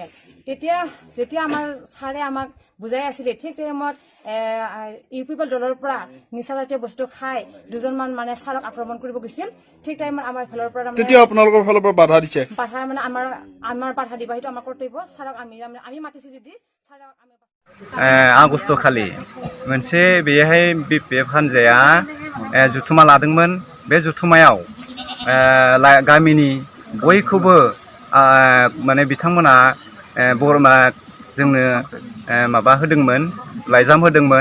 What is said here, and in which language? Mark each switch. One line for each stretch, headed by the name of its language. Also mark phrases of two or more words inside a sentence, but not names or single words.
Assamese: যেতিয়া আমাৰ ছাৰে আমাক বুজাই আছিলে, ঠিক টাইমত UPPL দলৰ পৰা নিচাজাতীয় বস্তু খাই দুজনমান মানে ছাৰক আক্ৰমণ কৰিব গৈছিল। ঠিক টাইমত আমাৰ ফালৰ পৰা তেতিয়া আপোনালোকৰ ফালৰ পৰা বাধা দিছে। বাধা মানে আমাৰ বাধা দিবা, সেইটো আমাৰ কৰ্তব্য। ছাৰক আমি মাতিছোঁ যদি ছাৰক আমি
Bodo: आगस्ट खालि मोनसे बेहाय BPF हानजाया जुथुमा लादोंमोन। बे जुथुमायाव गामिनि बयखौबो माने बिथांमोना जोंनो माबा होदोंमोन, लाइजाम होदोंमोन।